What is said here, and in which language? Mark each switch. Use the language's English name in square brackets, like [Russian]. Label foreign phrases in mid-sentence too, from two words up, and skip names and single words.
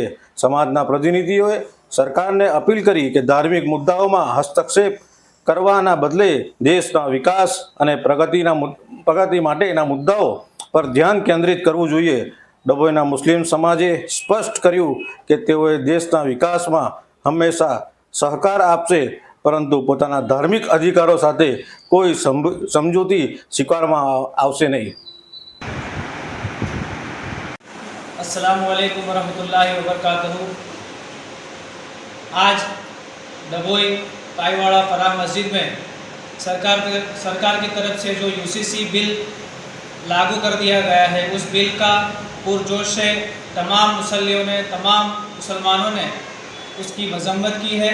[Gujarati] સમાજના પ્રતિનિધિઓએ સરકારને અપીલ કરી કે ધાર્મિક મુદ્દાઓમાં હસ્તક્ષેપ કરવાના બદલે દેશના વિકાસ અને પ્રગતિ માટેના મુદ્દાઓ પર ધ્યાન કેન્દ્રિત કરવું જોઈએ। ડભોઈના મુસ્લિમ સમાજે સ્પષ્ટ કર્યું કે તેઓએ દેશના વિકાસમાં હંમેશા સહકાર આપશે, પરંતુ પોતાના ધાર્મિક અધિકારો સાથે કોઈ સમજૂતી સ્વીકારવામાં આવશે નહીં। [Arabic] السلام عليكم ورحمة الله وبركاته. [Urdu] آج ڈبھوئی تائیواڑا فرح مسجد میں سرکار کی طرف سے جو یو سی سی بل لاگو کر دیا گیا ہے، اس بل کا پرجوش سے تمام مصلیوں نے، تمام مسلمانوں نے اس کی مذمت کی ہے.